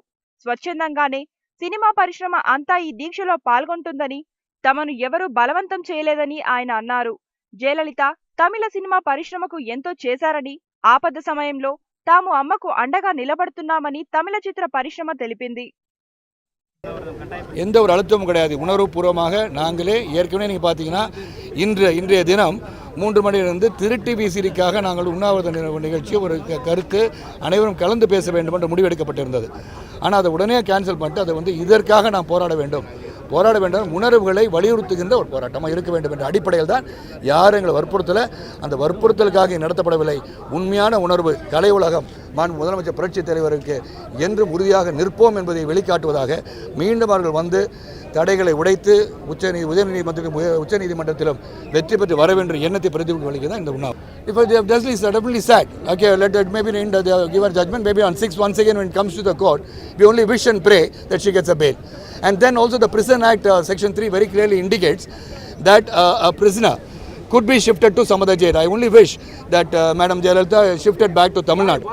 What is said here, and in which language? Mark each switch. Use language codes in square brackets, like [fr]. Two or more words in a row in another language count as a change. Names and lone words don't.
[te] స్వచ్ఛందంగానే సినిమా పరిశ్రమ అంతా ఈ దీక్షలో పాల్గొంటుందని, తమను ఎవరూ బలవంతం చేయలేదని ఆయన అన్నారు. జయలలిత తమిళ సినిమా పరిశ్రమకు ఎంతో చేశారని, ఆపద సమయంలో తాము అమ్మకు అండగా నిలబడుతున్నామని తమిళ చిత్ర పరిశ్రమ తెలిపింది. [ta] எந்த ஒரு அழுத்தமும் கிடையாது. உணர்வுபூர்வமாக நாங்களே ஏற்கனவே நீங்கள் பார்த்தீங்கன்னா இன்றைய தினம் 3 மணியிலிருந்து திருட்டி விசிறிக்காக நாங்கள் உண்ணாவிரத நிகழ்ச்சி ஒரு கருத்து அனைவரும் கலந்து பேச வேண்டும் என்று முடிவெடுக்கப்பட்டிருந்தது. ஆனால் அதை உடனே கேன்சல் பண்ணிட்டு அதை இதற்காக நாம் போராட வேண்டும் உணர்வுகளை வலியுறுத்துகின்ற ஒரு போராட்டமாக இருக்க வேண்டும் என்ற அடிப்படையில் தான் யாரும் எங்களை வற்புறுத்தலை. அந்த வற்புறுத்தலுக்காக நடத்தப்படவில்லை. உண்மையான உணர்வு கலை உலகம் முதலமைச்சர் புரட்சித் தலைவருக்கு என்றும் உறுதியாக நிற்போம் என்பதை வெளிக்காட்டுவதாக மீண்டும் அவர்கள் வந்து தடைகளை உடைத்து உச்சநீதிமன்றத்திலும் வெற்றி பெற்று வர வேண்டிய எண்ணத்தை பிரதிபலிக்க தான் இந்த உண்ணாவிரதம். [en] If they have definitely said, okay, let it maybe give her judgment, maybe on 6 once again when it comes to the court, we only wish and pray that she gets a bail. And then also the Prison Act section 3 very clearly indicates that a prisoner could be shifted to some other jail. I only wish that Madam Jayalalitha shifted back to Tamil Nadu.